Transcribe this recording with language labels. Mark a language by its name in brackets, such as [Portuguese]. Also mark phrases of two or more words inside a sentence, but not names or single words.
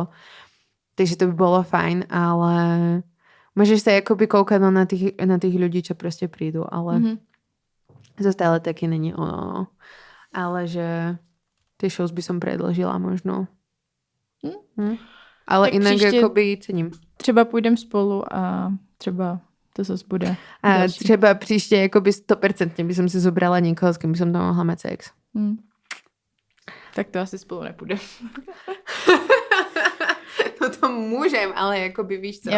[Slovak] Takže to by bolo fajn, ale môžeš sa akoby koukať na tých ľudí, čo proste prídu, [Czech] ale to stále taky není ono. [Slovak] Ale že tie shows by som predložila možno. Ale tak inak akoby cením. [Czech] Třeba půjdem spolu a třeba To zase bude. A další. třeba příště jakoby [Slovak] 100% by som si zobrala někoho, s kým by som tam mohla mať sex. [Czech] Tak to asi spolu nepůjde. No to můžem, ale jakoby víš co.